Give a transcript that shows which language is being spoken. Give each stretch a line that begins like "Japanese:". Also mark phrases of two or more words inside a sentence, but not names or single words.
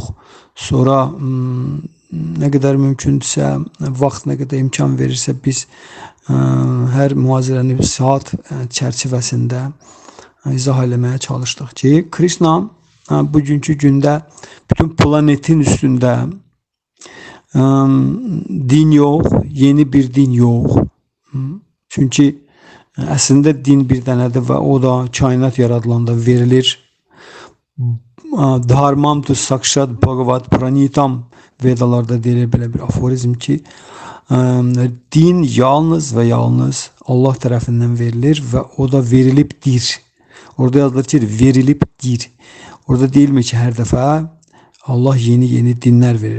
Azerbaijani: Sonra nə qədər mümkündürsə, vaxt nə qədər imkan verirsə biz hər mühazirəni bir saat çərçivəsində izah eləməyə çalışdıq ki, Krishna bugünkü gündə bütün planetin üstündə din yox, yeni bir din yox. Çünki əslində din bir dənədir və o da kainat yaradılanda verilir.
Sanskrit: धर्मं तु साक्षाद् भगवद् प्रणीतम्
Azerbaijani: Vedalarda deyilir belə bir aforizm ki, din yalnız və yalnız Allah tərəfindən verilir və o da verilibdir. Orada yazılır ki, verilibdir. Orada deyilmir ki, hər dəfə Allah yeni dinlər verir.